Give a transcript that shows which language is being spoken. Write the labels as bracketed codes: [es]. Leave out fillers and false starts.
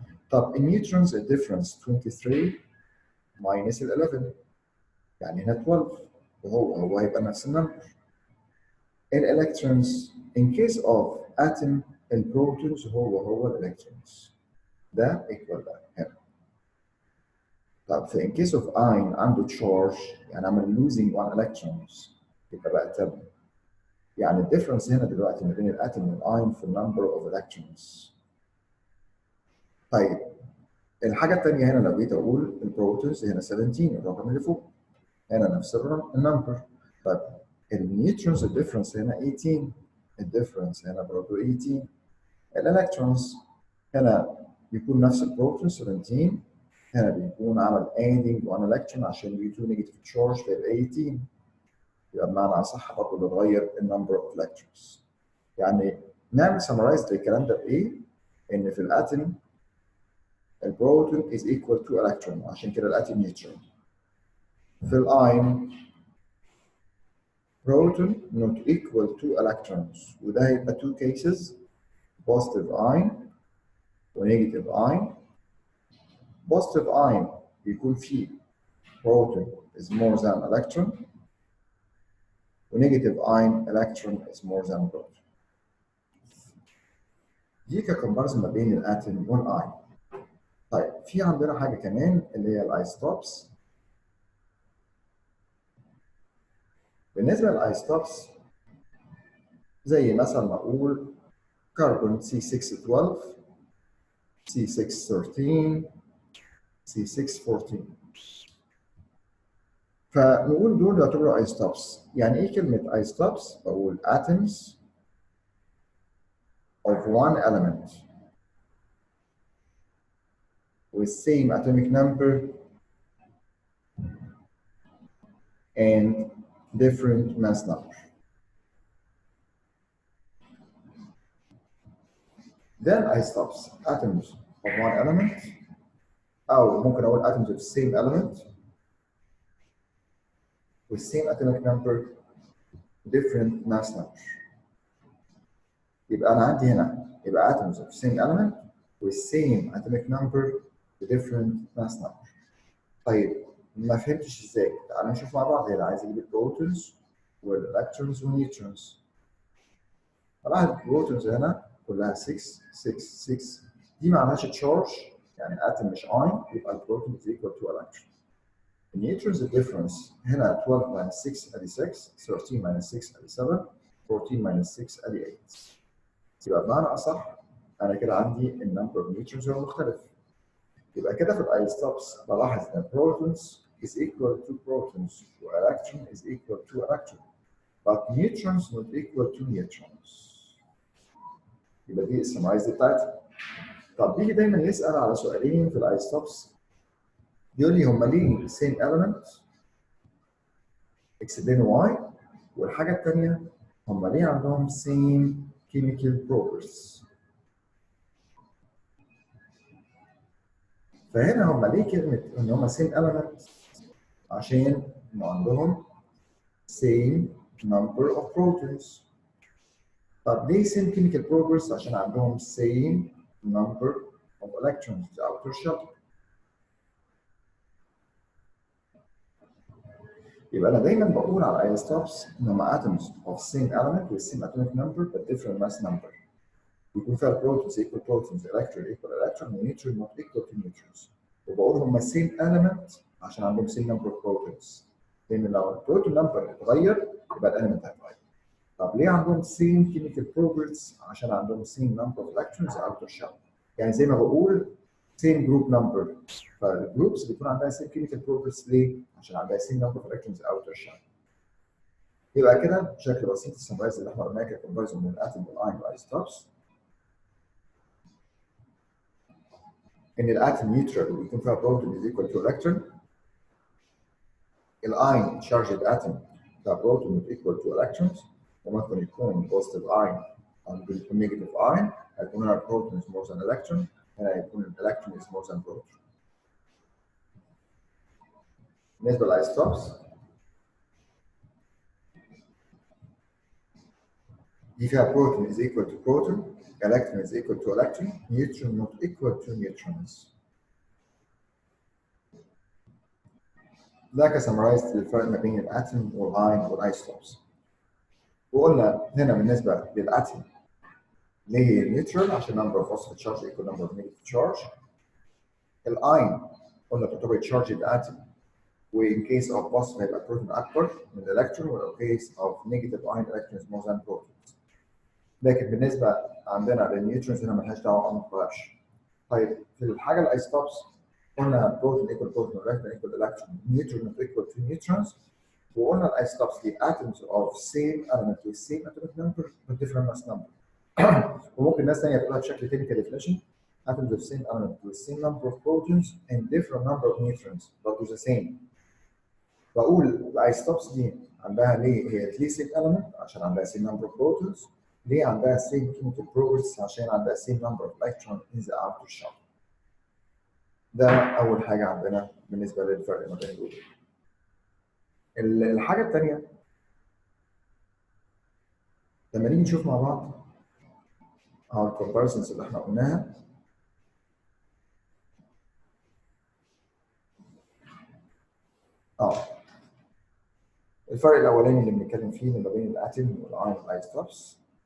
[ar] طب النيوترونز الديفرنس 23 ماينس ال 11 يعني هنا 12، وهو هيبقى نفس النمبر. الالكترونز [en] in case of atom [ar] البروتونز هو الالكترونز ده ايكوال ده هنا. طب في [en] in case of ion [ar] عنده charge يعني عمل [en] losing one electrons [ar] يبقى بقى 10. يعني الديفرنس هنا دلوقتي ما بين الاتوم والايون في النمبر اوف الكترونز. طيب الحاجه الثانيه هنا لو جيت اقول البروتونز هنا 17 الرقم اللي فوق، هنا نفس النمبر. طيب النيوترونز الديفرنس هنا 18، الديفرنس هنا برضه 18. الالكترونز هنا بيكون نفس البروتون 17، هنا بيكون عمل [en] adding 1 electron [ar] عشان دي 2 نيجاتيف تشارج فيبقى 18. يبقى بمعنى اصح برضه بتغير النمبر اوف electrons. يعني نعمل سمرايز للكلام ده بايه؟ ان في الاتوم [en] البروتون is equal to electron [ar] عشان كده الاتوم نيوترون. في الاين [en] proton not equal to electrons، [ar] وده هيبقى [en] two cases positive ion و negative ion. positive ion [ar] بيكون فيه [en] proton is more than electron و negative ion electron is more than proton. [ar] دي ككومباريزون ما بين الاتوم والاين. طيب في عندنا حاجه كمان اللي هي الايستوبس. بالنسبه للايستوبس زي مثلا ما اقول كربون C612 C613 C614، فنقول دول يعتبروا ايستوبس. يعني ايه كلمه ايستوبس؟ بقول [en] atoms of one element with same atomic number and different mass number. Then isotopes atoms of one element، [ar] أو ممكن أقول [en] atoms of the same element with same atomic number different mass number. [ar] يبقى أنا عندي هنا يبقى [en] atoms of the same element with same atomic number different mass number. [ar] طيب ما فهمتش ازاي؟ تعالوا نشوف مع بعض. هنا عايز اجيب البروتونز والالكترونز والنيوترونز. طبعا البروتونز هنا كلها 6 6 6، دي ما عملهاش تشارج يعني اتم مش اين، يبقى البروتون [en] is equal to electron. [ar] النيوترونز الديفرنس هنا 12 [en] minus [ar] 6 ادي 6، 13 minus 6 ادي 7، 14 minus 6 ادي 8. يبقى بمعنى اصح انا كده عندي النمبر اوف نيوترونز هو مختلف. يبقى كده في الايستوبس بلاحظ ان البروتونز [en] is equal to protons والاكترون is equal to electron but neutrons not equal to neutrons. [ar] يبقى دي السمرايز بتاعتي. طب بيجي دايما يسال على سؤالين في الايستوبس، يقول لي هم ليه [en] same element explain why، [ar] والحاجه الثانيه هم ليه عندهم [en] same chemical properties. [ar] فهنا هم ليه كلمه ان هم [en] same element؟ [ar] عشان هم عندهم [en] same number of protons. [ar] طب ليه [en] same chemical properties؟ [ar] عشان عندهم [en] same number of electrons the outer shell. [ar] يبقى انا دايما بقول على الايستوبس ان هم [en] atoms of same element with same atomic number but different mass number. [ar] بيكون فيها [en] protons equal protons electron equal electron neutron not equal to neutrons. [ar] وبقول هم [en] same element [ar] عشان عندهم [en] same number of protons. [ar] لان لو البروتون نمبر اتغير يبقى الاليمنت هيتغير. طب ليه عندهم [en] same chemical properties؟ [ar] عشان عندهم [en] same number of electrons outer shell. [ar] يعني زي ما بقول [en] same group number. [ar] فالجروبس بيكون عندها [en] same chemical properties [ar] ليه؟ عشان عندها [en] same number of electrons outer shell. [ar] يبقى كده بشكل بسيط السمرايز اللي احنا قلناه ككومباريزون بين الاتوم والاين والايزوتوبس ان الاتوم نيوترال ويكون فيها [en] Proton is equal to electron. الاين charged atom فيها proton is equal to electrons, [ar] وممكن يكون [en] positive ion [ar] او ممكن يكون [en] Negative ion. [ar] هيكون هنا [en] البروتون is more than electron, [ar] هنا هيكون [en] الالكترون is more than proton. [ar] بالنسبه للايزوتوبس دي فيها [en] Proton is equal to proton, electron is equal to electron, neutron not equal to neutrons. [ar] ده كسمرايز للفرق ما بين الاتوم والاين والايزوتوبس. وقلنا هنا بالنسبه للاتوم ليه نيوترال عشان [en] number of positive charge equal number of negative charge. [ar] الاين قلنا تعتبر [en] charged atom وin case of positive [ar] هيبقى بروتون اكبر من الالكترون، [en] وin case of negative ion electron is more than protons. [ar] لكن بالنسبه عندنا للنيوترونز هنا مالهاش دعوه ما بتغيرش. طيب في الحاجه الايزوتوبس قلنا [en] Proton equal proton والكترون equal electron, neutron equal to neutrons. [ar] وقلنا الايزوتوبس دي [en] atoms of same element with same atomic number but different mass number. [ar] وممكن ناس ثانيه تقولها بشكل [en] technical definition atoms of same element with same number of protons and different number of neutrons but with the same. [ar] بقول الايزوتوبس دي عندها ليه هي [en] same element [ar] عشان عندها [en] same number of protons. [ar] ليه عندها [en] same chemical properties [ar] عشان عندها [en] same number of electrons in the outer shell. [ar] ده أول حاجة عندنا بالنسبة للفرق ما بين دول. الحاجة الثانية لما نيجي نشوف مع بعض على الكومباريسونز اللي احنا قلناها الفرق الأولاني اللي بنتكلم فيه ما بين الاتوم والاين والايزوتوبس.